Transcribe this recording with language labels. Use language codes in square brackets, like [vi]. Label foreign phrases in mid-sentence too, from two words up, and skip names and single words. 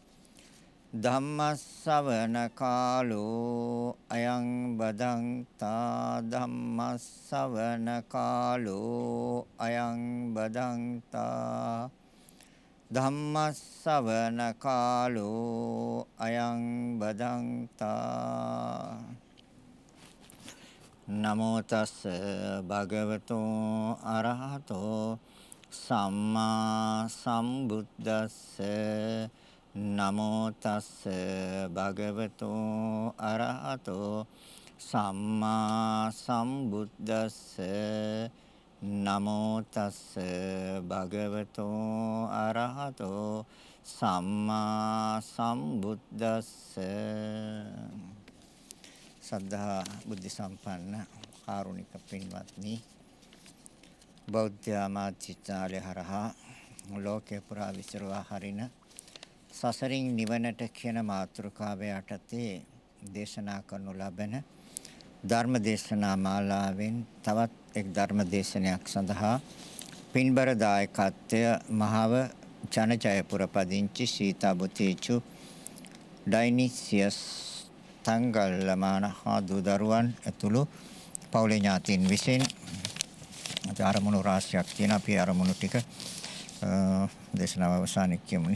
[pi] ධම්මස්සවන කාලෝ අයං බදන්තා ධම්මස්සවන කාලෝ අයං බදන්තා ධම්මස්සවන කාලෝ අයං බදන්තා නමෝ තස් භගවතෝ අරහතෝ සම්මා සම්බුද්දස්ස නමෝ තස් භගවතෝ අරහතෝ සම්මා සම්බුද්දස්ස නමෝ තස් භගවතෝ අරහතෝ සම්මා සම්බුද්දස්ස [si] සද්ධා බුද්ධ සම්පන්න කාරුණික පින්වත්නි බෞද්ධ ආමාත්‍යාලය හරහා ලෝකේ පුරා විසිරවා හරින සසරින් නිවනට කියන මාතෘකාව යටතේ දේශනා කරනු ලබන ධර්ම දේශනා මාලාවෙන් තවත් එක් ධර්ම දේශනයක් සඳහා පින්බර දායකත්වය මහව ජනජයපුර පදිංචි සීතා බොතේජු ඩයිනීසියස් තංගල්ලමාන හා දූදරුවන් ඇතුළු පවුලේ ඥාතීන් විසින් ආරමුණු රාශියක් තියෙන අපි ආරමුණු ටික දේශනාව අවසානයේ කියමුනේ.